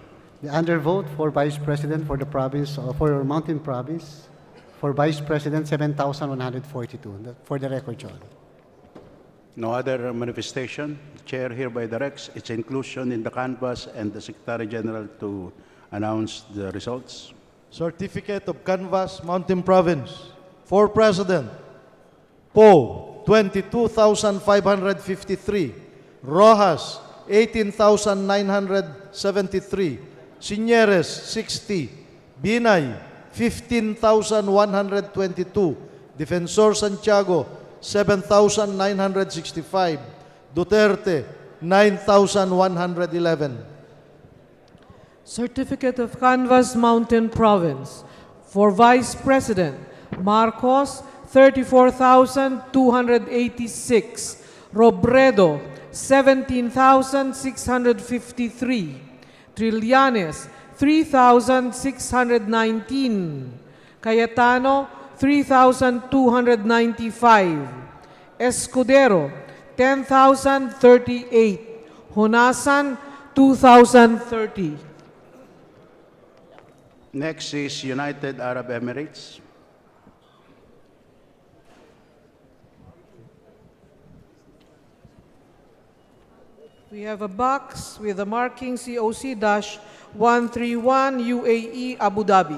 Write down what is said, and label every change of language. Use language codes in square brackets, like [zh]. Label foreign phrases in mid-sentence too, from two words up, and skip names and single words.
[en] The undervote for Vice President for the province, for Mountain Province, for Vice President, 7,142. For the record, Your Honor. No other manifestation. Chair hereby directs its inclusion in the canvas and the Secretary General to announce the results. Certificate of Canvas, Mountain Province. For President, Poe, 22,553. Rojas, 18,973. Sinieres, 60. Binay, 15,122. Defensor Santiago, 7,965. Duterte, 9,111. Certificate of Canvas, Mountain Province. For Vice President, Marcos, 34,286. Robredo, 17,653. Trillanes, 3,619. Cayetano, 3,295. Escudero, 10,038. Honasan, 2,030. Next is United Arab Emirates. We have a box with the marking COC-131 UAE Abu Dhabi.